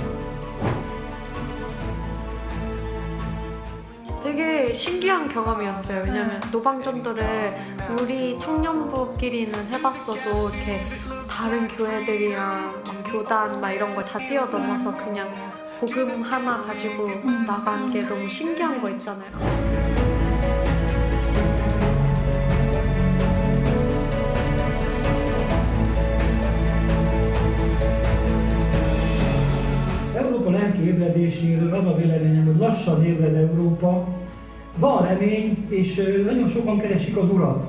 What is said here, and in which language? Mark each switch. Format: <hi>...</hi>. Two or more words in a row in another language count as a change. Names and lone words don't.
<ko>되게 신기한 경험이었어요. 왜냐면 노방전도를 우리 청년부끼리는 해봤어도 이렇게 다른 교회들이랑 막 교단 막 이런 걸 다 뛰어넘어서 그냥 복음 하나 가지고 나간 게 너무 신기한 거 있잖아요.</ko> <hu>Európa lelkiébredéséről az a véleményem, hogy lassan ébred Európa, van remény, és nagyon sokan keresik az Urat.</hu>